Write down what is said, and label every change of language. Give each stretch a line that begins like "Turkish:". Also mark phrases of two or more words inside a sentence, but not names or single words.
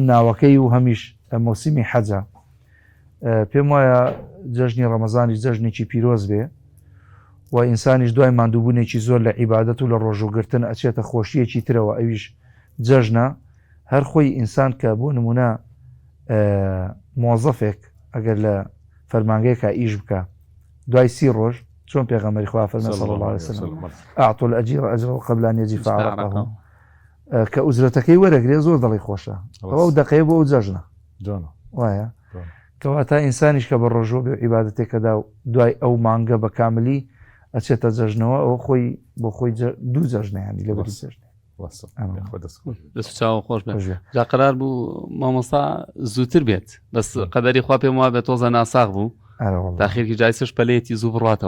Central Kurdish: ناوەکەی و هەمیش مۆسیمی حەجە پێم وایە جەژنی ڕەمەزانی جەژنێکی پیرۆز بێ و ئینسانیش دوای ماندووبوونێکی زۆر لە عیبادەت و لە ڕۆژوگرتن ئەچێتە خۆشیەکی ترەوە ئەویش جەژنە هەر خۆی ئینسان کە بۆ نمونە مۆزەفێک ئەگەر لە فەرمانگەیەکە ئیش بکە دوای 30 ڕۆژ چۆن پێغەمبەری خوا فەرمێ
Arabic: صلی الله عليه وسلم أعطوا الأجير أجره قبل أن يجف عرقه
Central Kurdish: کە ئوجرەتەکەی وەرەگرێ زۆر دڵی خۆشە ئەوە دەقەیە بۆ ئەو جەژنە وایە کەواتە ئینسانیش کە بە ڕۆژۆ بێ عیبادەتێکەدا دوای ئەو مانگە بە کاملی ئەچێتە جەژنەوە ئەو خۆی بۆ خۆی دوو جەژنەیانی لەبەری جەژنێ دەست چاوە خۆش بێ جا قەرار بوو مامۆستا زووتر بێت بەس قەدەری خوا پێم وابێت تۆزە ناساغ بوو تاخیرکی جایسش پەلەیەتی زوو بڕاتەوە